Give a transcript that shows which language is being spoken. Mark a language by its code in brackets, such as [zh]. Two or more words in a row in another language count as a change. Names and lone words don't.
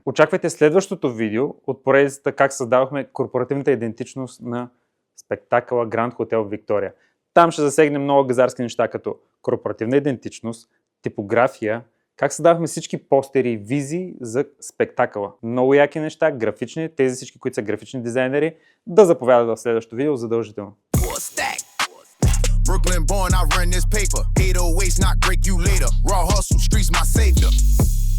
[bg] Очаквайте следващото видео от поредицата как създавахме корпоративната идентичност на спектакъла Grand Hotel Victoria. Там ще засегнем много газарски неща, като корпоративна идентичност, типография, как създавахме всички постери и визии за спектакъла. Много яки неща, графични, тези всички, които са графични дизайнери, да заповядат в следващото видео задължително. [en] Brooklyn born, I run this paper. 808s not break you later. Raw hustle, streets my savior.